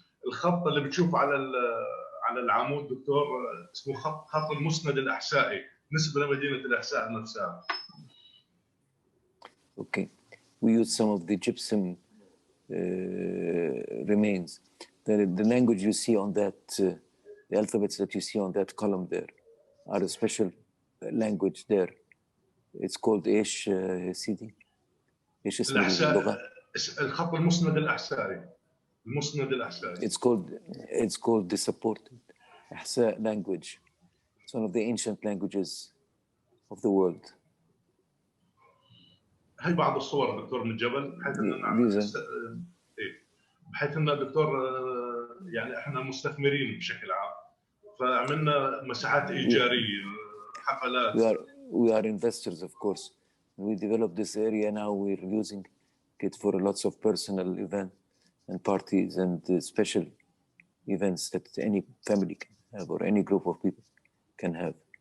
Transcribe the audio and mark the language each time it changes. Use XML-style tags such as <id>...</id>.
<ar>الخط اللي بتشوف على العمود دكتور اسمه خط المسند الأحسائي نسبة لمدينة الأحساء نفسها.</ar> <en>Okay. We use some of the gypsum remains. The language you see on that, the alphabets that you see on that column there, are a special language there. It's called</en> <ar>إيش سيدي؟ إيش اسمه اللغة؟ الخط المسند الأحسائي. المسند الأحسائي.</ar> <en>It's called the supported إحساء language. It's one of the ancient languages of the world.</en> <ar>هي بعض الصور دكتور من الجبل بحيث ان نعمل بحيث ان دكتور يعني احنا مستثمرين بشكل عام فعملنا مساحات ايجاريه حفلات.</ar> <en>We are investors, of course. We developed this area now. We're using it for lots of personal events and parties and special events that any family can have or any group of people can have.</en>